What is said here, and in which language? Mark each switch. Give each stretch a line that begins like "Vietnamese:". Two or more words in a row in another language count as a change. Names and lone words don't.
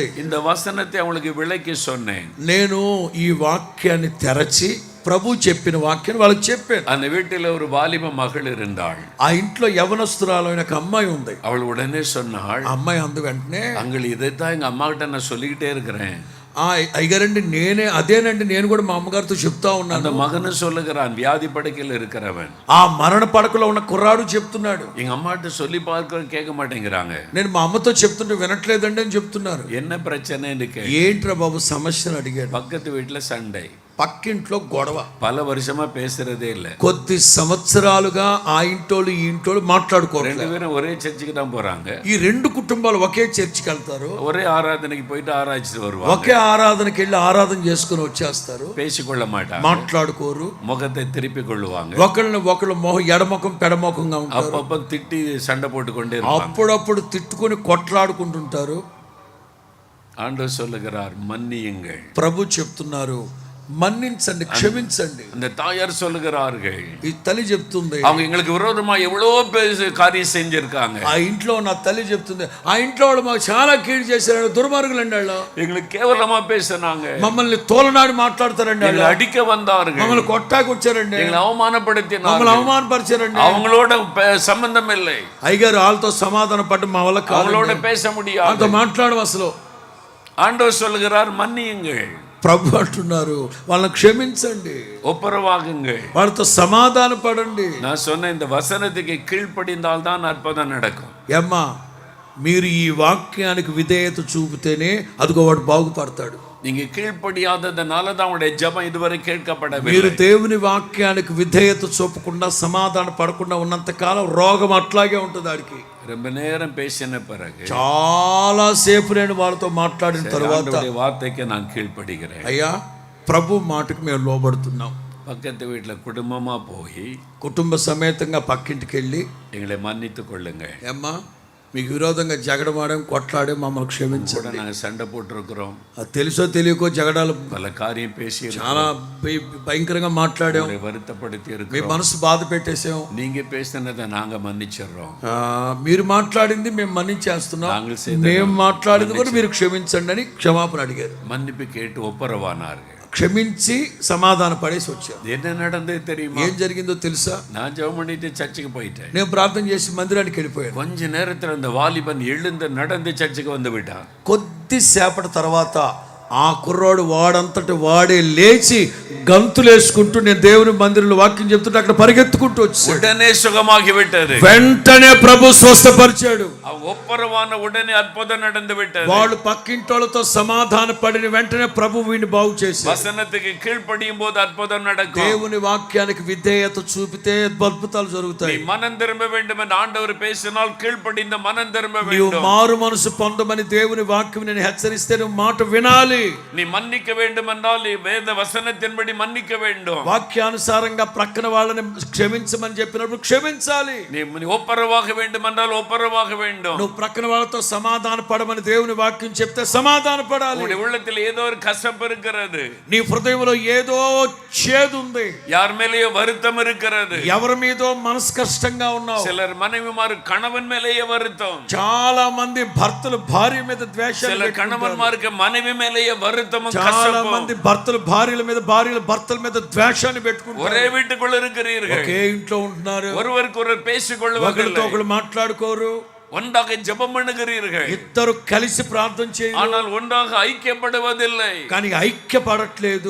Tamil: இந்த వசనத்தை அவளுக்கு விளக்கி சொன்னேன்.
Telugu: నేను ఈ వాక్యాన్ని తెరచి ప్రభు చెప్పిన వాక్యాన్ని వాళ్ళకి చెప్పాను.
Tamil: அந்த வீட்டில் ஒரு வாலிப மகள் இருந்தாள்.
Telugu: ఆ ఇంట్లో యవనస్తురాలైన ఒక అమ్మాయి ఉంది.
Tamil: அவள் உடனே சொன்னாள்,
Telugu: ఆ అమ్మాయి అందు వెంటనే,
Tamil: அங்கள் இதைத்தான் எங்க அம்மா கிட்ட நான் சொல்லிக்கிட்டே இருக்கிறேன்.
Telugu: అయ్యగారండి అదేనండి నేను కూడా మా అమ్మగారితో చెప్తా
Tamil: அந்த
Telugu: ఉన్నాను.
Tamil: மகனும் சொல்லுகிறான், வியாதி படுக்கையில் இருக்கிறவன்.
Telugu: ఆ మరణ పడకలో ఉన్న కుర్రాడు చెప్తున్నాడు,
Tamil: எங்க அம்மாட்ட சொல்லி பார்க்க கேட்க மாட்டேங்கிறாங்க.
Telugu: నేను మా అమ్మతో చెప్తుంటే వినట్లేదండి అని చెప్తున్నారు.
Tamil: என்ன பிரச்சனைன்னு கேட்டு
Telugu: ఏంట్రా బాబు సమస్యను అడిగాడు.
Tamil: பக்கத்து வீட்டுல சண்டை.
Telugu: పక్కింట్లో గొడవ.
Tamil: பல வருஷமா பேசுறதே இல்ல.
Telugu: కొద్ది సంవత్సరాలుగా ఆ ఇంటోళ్ళు ఈ ఇంటోళ్ళు మాట్లాడుకోరు.
Tamil: ரெண்டு பேரும் ஒரே சர்ச்சுக்கு தான் போறாங்க.
Telugu: ఈ రెండు కుటుంబాలు ఒకే చర్చికి వెళ్తారు,
Tamil: ஒரே ஆராதனைக்கு போயிட்டு ஆராய்ச்சிட்டு வருவாங்க.
Telugu: ఒకే ఆరాధనకి వెళ్ళి ఆరాధన చేసుకుని వచ్చేస్తారు.
Tamil: பேசிக்கொள்ள மாட்டாங்க,
Telugu: మాట్లాడుకోరు,
Tamil: முகத்தை திருப்பி கொள்ளுவாங்க.
Telugu: ఒకళ్ళని ఒకళ్ళు మొహం ఎడముఖం పెడముఖంగా ఉంటారు.
Tamil: அப்பப்ப திட்டி சண்டை போட்டு கொண்டே இருப்பாங்க.
Telugu: అప్పుడప్పుడు తిట్టుకొని కొట్లాడుకుంటుంటారు.
Tamil: ஆண்டவர் சொல்லுகிறார், மன்னியுங்கள்.
Telugu: ప్రభు చెప్తున్నారు, మన్నించండి, క్షమించండి.
Tamil: அந்த தாயார் சொல்லுகிறார்கள்,
Telugu: ఈ తల్లి చెప్తుంది,
Tamil: அவங்க எங்களுக்கு விரோதமா எவ்வளவு காரியம் செஞ்சிருக்காங்க.
Telugu: ఆ ఇంట్లో నా తల్లి చెప్తుంది, ఆ ఇంట్లో వాళ్ళు మాకు చాలా కీడు చేశారు, దుర్మార్గులండి వాళ్ళు,
Tamil: எங்களுக்கு கேவலமா பேசினாங்க,
Telugu: మమ్మల్ని తోలనాడి మాట్లాడతారండి,
Tamil: எங்களை అడిக்க வந்தார்கள்,
Telugu: మమ్మల్ని కొట్టాకొచ్చారండి,
Tamil: எங்களை அவமானப்படுத்தினார்கள்,
Telugu: మమ్మల్ని అవమానపరిచారండి.
Tamil: அவங்களோட சம்பந்தம் இல்லை,
Telugu: అయ్యగారు వాళ్ళతో సమాధానం పడ్డ మా వల్ల
Tamil: அவங்களோட பேச முடியாது,
Telugu: వాళ్ళతో మాట్లాడడం అసలు.
Tamil: ஆண்டவர் சொல்லுகிறார், மன்னியுங்கள்.
Telugu: ప్రభు అంటున్నారు, వాళ్ళని క్షమించండి,
Tamil: ஒப்புரவாகுங்கள்,
Telugu: వాళ్ళతో సమాధాన పడండి.
Tamil: நான் சொன்ன இந்த வசனத்துக்கு கீழ்ப்படிந்தால் தான் அற்புதம் நடக்கும்.
Telugu: ఏమ్మా, మీరు ఈ వాక్యానికి విధేయత చూపితేనే అదిగో వాడు బాగుపడతాడు.
Tamil: நீங்க கீழ்ப்படியாததனால தான் உங்களுடைய ஜெபம் இதுவரை
Telugu: మీరు
Tamil: கேட்கப்படவில்லை.
Telugu: దేవుని వాక్యానికి విధేయత చూపకుండా సమాధాన పడకుండా ఉన్నంత కాలం రోగం అట్లాగే ఉంటుంది. ఆడికి
Tamil: ரொம்ப நேரம் பேசின பிறகு
Telugu: చాలా సేపు నేను వాళ్ళతో మాట్లాడిన తర్వాత,
Tamil: ஆண்டவருடைய வார்த்தைக்கு நான் கீழ்ப்படுகிறேன்.
Telugu: అయ్యా ప్రభు మాటకు మేము లోబడుతున్నాం.
Tamil: பக்கத்து வீட்டுல குடும்பமா போய்
Telugu: కుటుంబ సమేతంగా పక్కింటికి వెళ్ళి,
Tamil: எங்களை மன்னித்து கொள்ளுங்க,
Telugu: ఏమ్మా మీకు విరోధంగా జగడమాడాం, కొట్లాడే, మమ్మల్ని క్షమించండి.
Tamil: கூட நாங்க சண்டை போட்டிருக்கிறோம்,
Telugu: అది తెలుసో తెలియకో జగడాలు
Tamil: பல காரியம் பேசி
Telugu: చాలా భయంకరంగా మాట్లాడాం,
Tamil: வருத்தப்படுத்தி
Telugu: మీ
Tamil: இருக்கிறோம்.
Telugu: మనసు బాధ పెట్టేసాం.
Tamil: நீங்க பேசினதை நாங்க மன்னிச்சிடுறோம்.
Telugu: మీరు మాట్లాడింది మేము మన్నించేస్తున్నాం,
Tamil: நாங்கள் செய்த
Telugu: మేము మాట్లాడింది కూడా మీరు క్షమించండి అని క్షమాపణ అడిగారు.
Tamil: மன்னிப்பு கேட்டு ஒப்புரவானார்கள்.
Telugu: క్షమించి సమాధాన పడేసి వచ్చారు.
Tamil: என்ன நடந்தது தெரியுமா?
Telugu: ఏం జరిగిందో తెలుసా?
Tamil: நான் ஜெபம் பண்ணிட்டு சர்ச்சுக்கு போயிட்டேன்.
Telugu: నేను ప్రార్థన చేసి మందిరానికి వెళ్ళిపోయాను.
Tamil: கொஞ்ச நேரத்துல அந்த வாலிபன் எழுந்து நடந்து சர்ச்சுக்கு வந்து விட்டான்.
Telugu: కొద్దిసేపటి తర్వాత ఆ కుర్రోడు వాడంతటి వాడే లేచి గంతులేసుకుంటూ నేను దేవుని మందిరంలో వాక్యం చెప్తుంటే అక్కడ పరిగెత్తుకుంటూ వచ్చాడు.
Tamil: உடனே சுகமாகி விட்டது.
Telugu: వెంటనే ప్రభు స్వస్థపరిచాడు.
Tamil: ஒப்புரவான உடனே அற்புதம் நடந்து விட்டது.
Telugu: వాళ్ళు పక్కింటోళ్ళతో సమాధాన పడిన వెంటనే ప్రభు వీడిని బాగు చేశాడు.
Tamil: வசனத்துக்கு கீழ்ப்படியும் போது அற்புதம் நடக்கும்.
Telugu: దేవుని వాక్యానికి విధేయత చూపితే అద్భుతాలు జరుగుతాయి.
Tamil: நீ மனம் திரும்ப வேண்டும் என்று ஆண்டவர் பேசினால் கீழ்ப்படிந்த மனம் திரும்ப
Telugu: నీవు
Tamil: வேண்டும்.
Telugu: మారు మనసు పొందమని దేవుని వాక్యం నేను హెచ్చరిస్తే నువ్వు మాట వినాలి.
Tamil: நீ மன்னிக்க வேண்டும் என்றால் வேத வசனத்தின்படி மன்னிக்க வேண்டும்.
Telugu: వాక్యానుసారంగా ప్రక్కన వాళ్ళని క్షమించమని చెప్పినప్పుడు క్షమించాలి.
Tamil: நீ ஒப்புரவாக வேண்டும் என்றால் ஒப்புரவாக வேண்டும்.
Telugu: నువ్వు ప్రక్కన వాళ్ళతో సమాధాన పడమని దేవుని వాక్యం చెప్తే సమాధాన పడాలి.
Tamil: உன்னுடைய உள்ளத்தில் ஏதோ ஒரு கசப்பு இருக்கிறது.
Telugu: నీ హృదయంలో ఏదో చేదు ఉంది.
Tamil: யார் மேலேயோ வருத்தம் இருக்கிறது.
Telugu: ఎవరి మీదో మనసు కష్టంగా ఉన్నావు.
Tamil: சிலர் மனைவிமார் கணவன் மேலேயே வருத்தம்.
Telugu: చాలా మంది భర్తలు భార్య మీద ద్వేషాలు
Tamil: சில கணவன்மாருக்கு மனைவி மேலேயே வருத்தமும்
Telugu: చాలా
Tamil: கசப்பும்.
Telugu: మంది భర్తలు భార్యల మీద భార్యలు భర్తల మీద ద్వేషాన్ని పెట్టుకుంటారు.
Tamil: ஒரே வீட்டுக்குள்ள இருக்கிறீர்கள்.
Telugu: ఒకే ఇంట్లో ఉంటున్నారు.
Tamil: ஒருவருக்கு ஒருவர் பேசிக்
Telugu: ఒకరితో
Tamil: கொள்வதில்லை.
Telugu: ఒకరు మాట్లాడుకోరు.
Tamil: ஒன்றாக ஜெபம் பண்ணுகிறீர்கள்.
Telugu: ఇద్దరు కలిసి ప్రార్థన చేయరు.
Tamil: ஆனால் ஒன்றாக ஐக்கியப்படுவதில்லை.
Telugu: కానీ ఐక్యపడట్లేదు.